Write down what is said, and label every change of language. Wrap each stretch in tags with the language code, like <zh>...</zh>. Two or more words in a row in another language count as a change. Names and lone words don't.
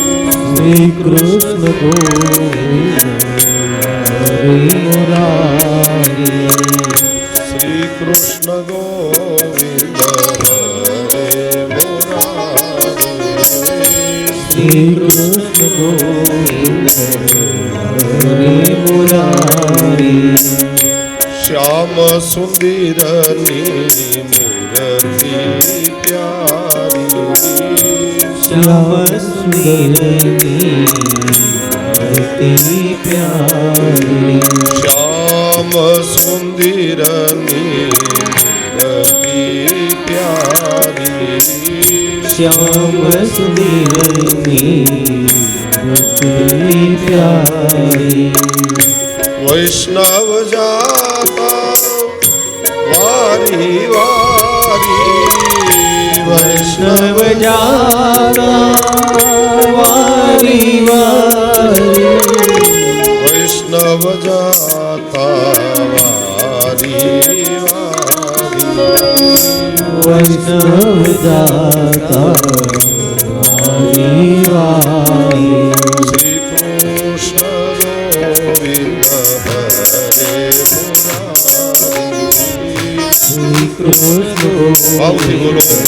<hi>श्री कृष्ण गोविंद हरे मुरारी श्री कृष्ण गोविंद हरे मुरारी श्री कृष्ण गोविंद हरे मुरारी श्याम सुंदर नीली मूर्ति प्यारी श्याम सुंदरी मूर्ति प्यारी श्याम सुंदर नीली प्यारी श्याम सुंदरी मूर्ति प्यारी वैष्णव जाता वारी वारी वैष्णव जाता वारी वारी वैष्णव जाता वारी वारी</hi> <gu>જાતા વારી વારી શ્રી કૃષ્ણ ગોવિંદ હરે મુરારી. શ્રી કૃષ્ણ ભાવથી બોલો</gu>